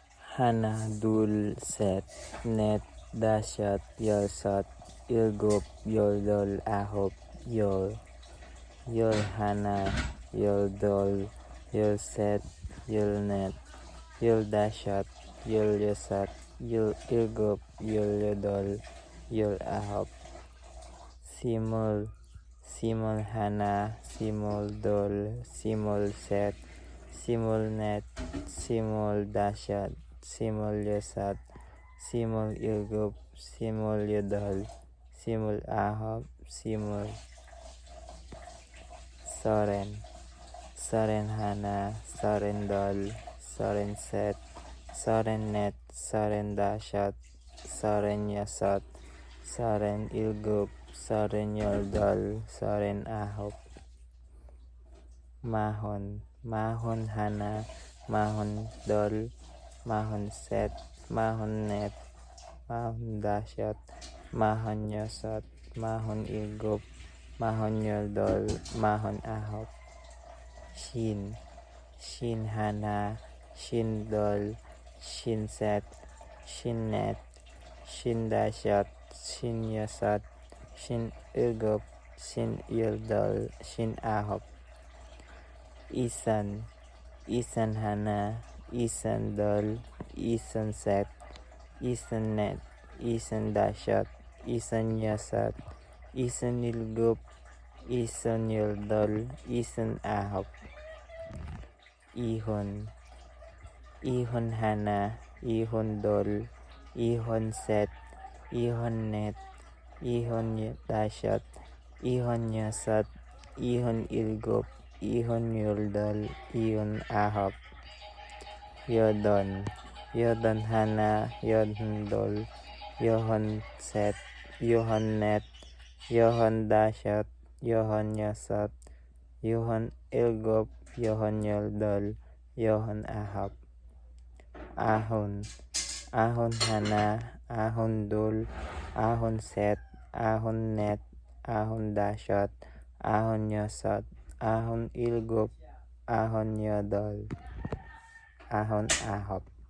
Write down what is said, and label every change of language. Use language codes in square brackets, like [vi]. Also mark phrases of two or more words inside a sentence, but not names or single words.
[ko] 하나, 둘, 셋, 넷, 다섯, 여섯, 일곱, 여덟, 아홉, 열, 열 하나, 열둘, 열셋, 열넷, 열다섯, 열여섯, 일곱, 열여덟, 열 아홉, 스물, 스물 하나, 스물 둘, 스물 셋, 스물 넷, 스물 다섯, 스물 여섯, 스물 일곱, 스물 여덟, 스물 아홉, 스물 서른, 서른 하나, 서른 둘, 서른 셋, 서른 넷, 서른 다섯, 서른 여섯, 서른 일곱, 서른 여덟, 서른 아홉, 마흔, 마흔 하나, 마흔 둘, 마흔 셋, 마흔 넷, 마흔 다섯, 마흔 여섯, 마흔 일곱, 마흔 여덟, 마흔 아홉, 쉰, 쉰 하나, 쉰 둘, 쉰 셋, 쉰 넷, 쉰 다섯, 쉰 여섯, 쉰 일곱, 쉰 여덟, 쉰 아홉, 예순, 예순 하나, 예순 둘, 예순 셋, 예순 넷, 예순 다섯, 예순 여섯, 예순 일곱, 예순 여덟, 예순 아홉, 일흔, 일흔 하나, 일흔 둘, 일흔 셋, 일흔 넷, 일흔 다섯, 일흔 여섯, 일흔 일곱, 일흔 여덟, 일흔 아홉, 여든, 여든 하나, 여든 둘, 여든 셋, 여든 넷, 여든 다섯, 여든 여섯, 여든 일곱, 여든 여덟, 여든 아홉, 아흔, 아흔 하나, 아흔 둘, 아흔 셋, 아흔 넷, 아흔 다섯, 아흔 여섯, 아흔 일곱, 아흔 여덟, 아흔 아홉.